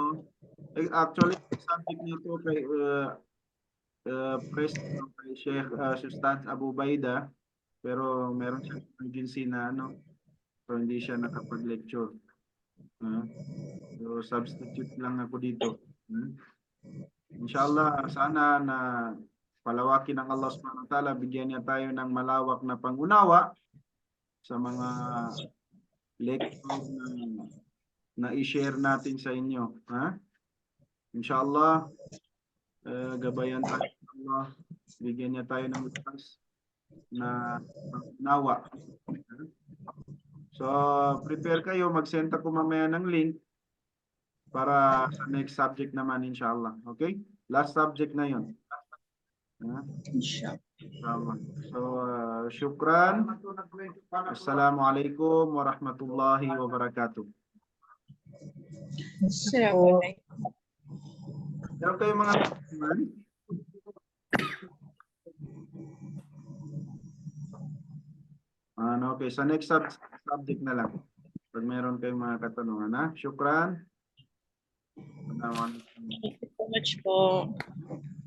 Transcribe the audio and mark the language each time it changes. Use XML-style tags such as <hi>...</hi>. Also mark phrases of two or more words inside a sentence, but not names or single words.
<tl>Actually, subject nito kay President kay Sheikh Ustaz Abu Baida, pero meron siyang emergency na so hindi siya nakapag-lecture. So substitute lang ako dito. Inshallah, sana na palawakin ng Allah</tl> <ar>سبحانه وتعالى,</ar> <tl>bigyan niya tayo ng malawak na pangunawa sa mga lecture na i-share natin sa inyo. Inshallah, gabayan tayo ng Allah, bigyan niya tayo ng lakas na pangunawa. So, prepare kayo, mag-send ako mamaya ng link para sa next subject naman, inshallah. Okay? Last subject na yun. Inshallah. So, syukran.</tl> <ar>السلام عليكم ورحمة الله وبركاته.</ar> <tl>Meron kayo mga teman? Okay, sa next subject na lang. Pag meron kayong mga katanungan, syukran.</tl> <en>Thank you so much po.</en>